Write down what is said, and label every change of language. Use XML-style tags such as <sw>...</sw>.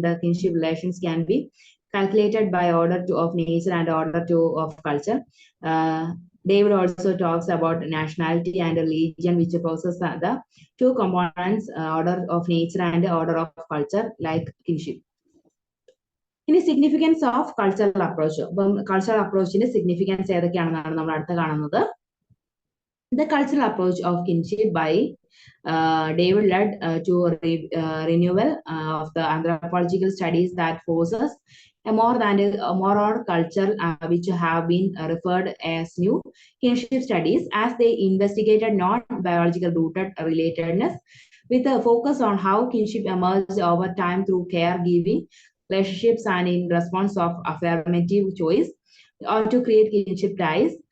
<en>The kinship relations can be calculated by order of nature and order of culture. David also talks about nationality and religion, which possess the two components, order of nature and order of culture, like kinship.</en> <ml>ഇനി</ml> <en>Significance of cultural approach.</en> <ml>അപ്പം cultural അപ്രോച്ചിന്റെ significance ഏതൊക്കെയാണെന്നാണ് നമ്മൾ അടുത്ത് കാണുന്നത്.</ml> <en>The cultural approach of kinship by David led to renewal of the anthropological studies that forces a more culture which have been referred as new kinship studies, as they investigated non-biological rooted relatedness with a focus on how kinship emerged over time through caregiving relationships and in response of affirmative choice or to create kinship ties.</en>